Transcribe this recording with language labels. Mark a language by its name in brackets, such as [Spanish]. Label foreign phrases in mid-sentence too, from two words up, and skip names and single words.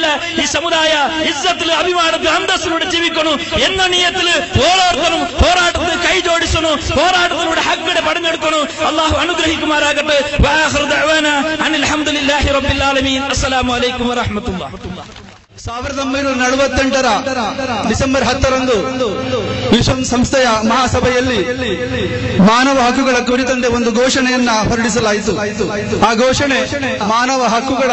[Malayalam] ഈ സമുദായ ഇസ്സത്തിൽ അഭിമാനത്തിൽ അന്തസ്സിലൂടെ ജീവിക്കണം എന്ന നിയത്തിൽ ഓരോരുത്തരും പോരാട്ടത്തിൽ കൈ ജോഡിച്ചണം, പോരാട്ടത്തിലൂടെ ഹക്കിടെ പടഞ്ഞെടുക്കണം. അള്ളാഹു അനുഗ്രഹിക്കുമാറാകട്ടെ. [Arabic] وآخر دعوانا أن الحمد لله رب العالمين. السلام عليكم ورحمة الله. [Kannada] 1940 ಡಿಸೆಂಬರ್ 10ರಂದು ವಿಶ್ವಸಂಸ್ಥೆಯ ಮಹಾಸಭೆಯಲ್ಲಿ ಮಾನವ ಹಕ್ಕುಗಳ ಕುರಿತಂತೆ ಒಂದು ಘೋಷಣೆಯನ್ನ ಹೊರಡಿಸಲಾಯಿತು. ಆ ಘೋಷಣೆ ಮಾನವ ಹಕ್ಕುಗಳ